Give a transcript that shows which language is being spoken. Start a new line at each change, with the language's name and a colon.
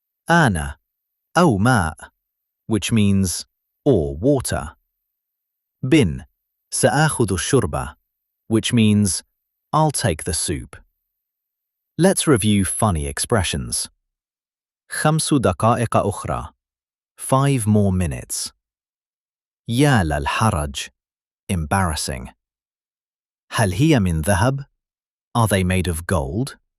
English: أنا,
Arabic: أو ماء,
English: which means, or water. Bin,
Arabic: سآخذ الشوربة,
English: which means, I'll take the soup. Let's review funny expressions.
Arabic: 5 دقائق أخرى,
English: 5 more minutes.
Arabic: يا للحرج,
English: embarrassing.
Arabic: هل هي من ذهب?
English: Are they made of gold?